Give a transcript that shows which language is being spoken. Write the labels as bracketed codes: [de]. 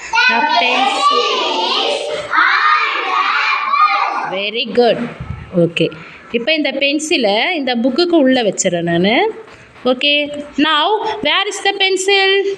[en] The pencil is on the book. Very good. [ta] Okay, இப்போ இந்த பென்சிலை இந்த புக்குக்கு உள்ளே வச்சிடறேன் நான். [en] Okay, now where is the pencil?